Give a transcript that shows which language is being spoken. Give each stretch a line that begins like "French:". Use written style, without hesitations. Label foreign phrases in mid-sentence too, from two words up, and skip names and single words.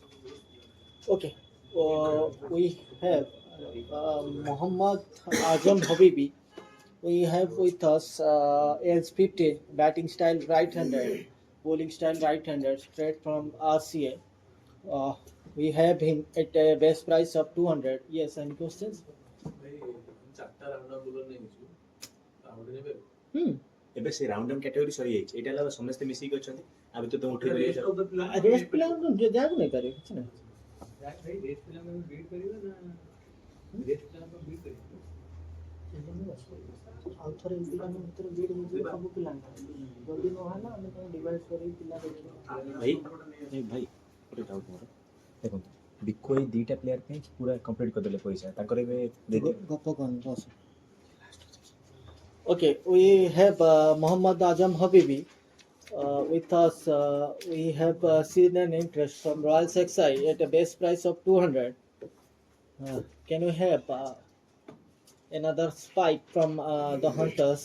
English: Okay, we have Muhammad Azam Habibi. We have with us age 50, batting style right-hander, bowling style right-hander, straight from RCA. We have him at a base price of 200. Yes, any questions?
Odia: ଏବେ ସେ
English: round on category
Odia: ସରି ଯାଇଛି ଏଇଟା ହେଲା ସମସ୍ତେ ମିଶିକି ଅଛନ୍ତି ଆ ଭିତରେ ତ ଉଠେଇ ରେଷ୍ଟ ପିଲାଙ୍କୁ ଯାହାକୁ ନେଇପାରିବେ କିଛି ନାହିଁ। ଆଉ ଥରେ ପିଲାଙ୍କ ଭିତରେ ବିଡ୍ ହେଇଯିବ ସବୁ ପିଲାଙ୍କର ଯଦି ନହେଲା ଆମେ ତାଙ୍କୁ ଡିଭାଇଡ୍ କରିକି ପିଲା ଦେଖିବା। ଭାଇ ଭାଇ ଗୋଟେ ଡାଉଟ୍ ମୋର ଦେଖନ୍ତୁ ବିକୋ ଏଇ ଦୁଇଟା ପ୍ଲେୟାର ପାଇଁ ପୁରା କମ୍ପ୍ଲିଟ୍ କରିଦେଲେ ପଇସା ତାଙ୍କର ଏବେ ଦେଇଦେବେ ଗପ କଣ ବସ।
English: Okay, we have Muhammad Azam Habibi with us. We have seen an interest from Royal XI at a base price of 200. Can we have another spike from the Hunters?